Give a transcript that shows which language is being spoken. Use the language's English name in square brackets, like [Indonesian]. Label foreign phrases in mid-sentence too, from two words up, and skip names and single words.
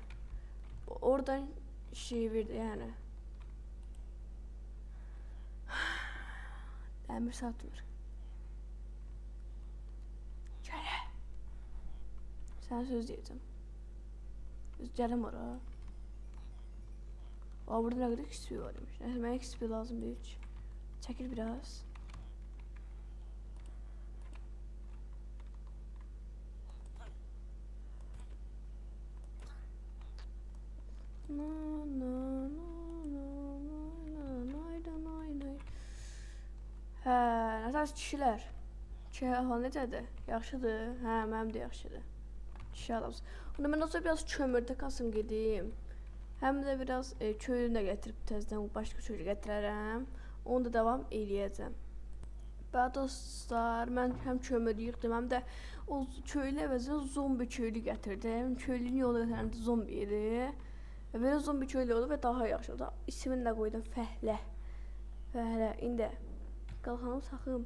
[Azerbaijani] Oradan şey verdi yəni. Dəmir satmır. Gələ. Sənə söz deyəcəm. Gələm ora. [Turkish] Aa, burada ne kadar XP varmış. Neyse, ben XP lazım değil hiç. Çekil biraz. [Azerbaijani] Hə, nəsə kişilər. Ki, hal necədir? Yaxşıdır? Hə, mənim də yaxşıdır. Kişi adamsın. Onda mən olsa biraz kömürdə kasım gedeyim. [Turkish] Hem de biraz köylünü de getirip tezden başka köylü getirərəm. [Azerbaijani] Onu da devam eləyəcəm. Bəli dostlar, mən həm kömür yığdım, həm də o köylü əvəzinə zombi köylü gətirdim. Köylünün yolu gətirəndə zombi idi. Belə zombi köylü oldu və daha yaxşı oldu. İsmini də qoydum Fəhlə. İndi qalxanım saxım.